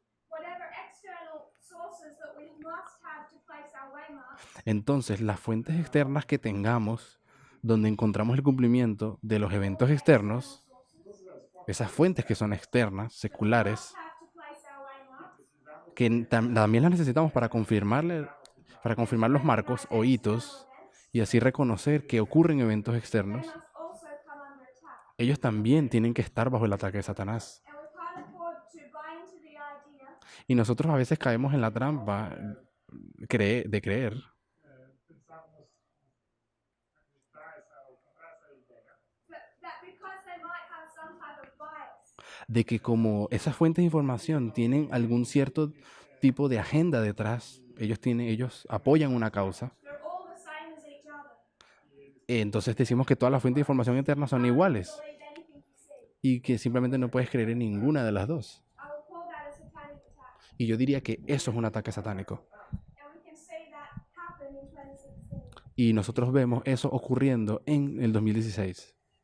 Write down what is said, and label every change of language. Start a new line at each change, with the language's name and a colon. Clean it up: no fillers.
English: whatever external sources that we must have to place our waymark,
Spanish: entonces las fuentes externas que tengamos, donde encontramos el cumplimiento de los eventos externos, esas fuentes que son externas, seculares,
English: have to place our waymark,
Spanish: que también las necesitamos para confirmar los marcos o hitos y así reconocer que ocurren eventos externos,
English: must also come under attack.
Spanish: ellos también tienen que estar bajo el ataque de Satanás.
English: And we can't afford to buy into the idea
Spanish: Y nosotros a veces caemos en la trampa de creer
English: that because they might have some type of bias,
Spanish: de que como esas fuentes de información tienen algún cierto tipo de agenda detrás, ellos apoyan una causa,
English: they're all the same as each other.
Spanish: entonces decimos que todas las fuentes de información internas son iguales
English: Believe anything you see.
Spanish: y que simplemente no puedes creer en ninguna de las dos.
English: I will call that a satanic attack.
Spanish: Y yo diría que eso es un ataque satánico.
English: And we can see that happen in 2016.
Spanish: Y nosotros vemos eso ocurriendo en el 2016.